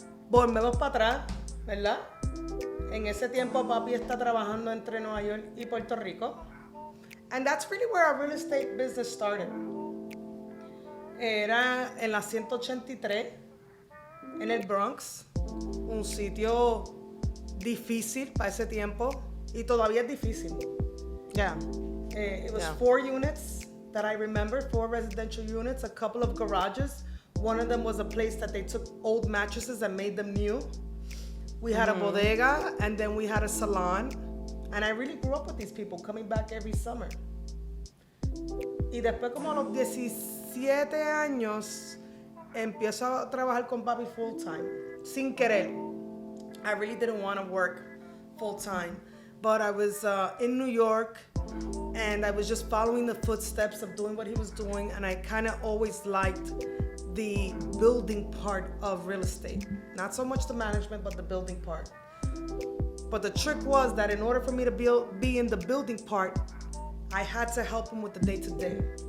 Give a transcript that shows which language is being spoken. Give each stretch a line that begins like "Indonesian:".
Spanish: Volvemos para atrás, ¿verdad? En ese tiempo papi está trabajando entre Nueva York y Puerto Rico.
English: And that's really where our real estate business started.
Spanish: Era en la 183, en el Bronx, un sitio difícil para ese tiempo y todavía es difícil.
English: Yeah. It was Yeah. 4 units that I remember, 4 residential units, a couple of garages. One of them was a place that they took old mattresses and made them new. We had a bodega, and then we had a salon. And I really grew up with these people, coming back every summer.
Spanish: Y después, como a los 17 años, empiezo a trabajar con papi full time, sin querer.
English: I really didn't want to work full time, but I was in New York, and I was just following the footsteps of doing what he was doing, and I kind of always liked the building part of real estate. Not so much the management, but the building part. But the trick was that in order for me to be in the building part, I had to help him with the day-to-day.